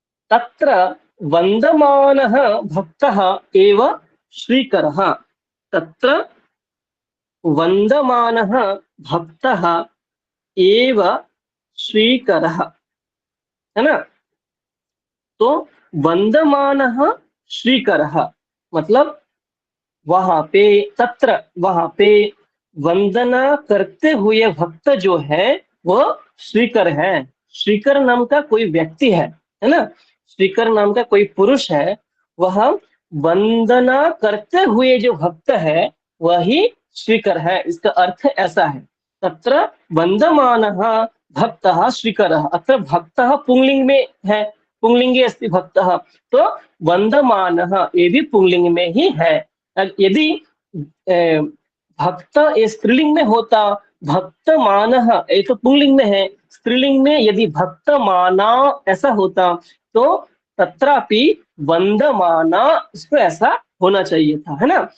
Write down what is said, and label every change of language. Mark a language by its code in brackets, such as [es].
[sa] तत्र वन्दमानः भक्तः एव श्रीकरः। तत्र वन्दमानः भक्तः एव श्रीकरः, [hi] है ना। तो वन्दमानः श्रीकरः मतलब वहां पे, तत्र वहां पे वंदना करते हुए भक्त जो है वो श्रीकर है। श्रीकर नाम का कोई व्यक्ति है ना। श्रीकर नाम का कोई पुरुष है, वह वंदना करते हुए जो भक्त है वही श्रीकर है। [sa] इसका अर्थ ऐसा है, तत्र वन्दमानः भक्तः श्रीकरः। [hi] अत्र भक्तः पुंलिंग में है, [sa] पुंलिंगे अस्ति भक्तः, [hi] तो वन्दमानः ये भी पुंलिंग में ही है। यदि भक्त ये स्त्रीलिंग में होता, भक्तमानः ये तो पुंलिंग में है, स्त्रीलिंग में यदि भक्तमाना ऐसा होता तो तत्रापि वन्दमाना इसको ऐसा होना चाहिए था, है ना।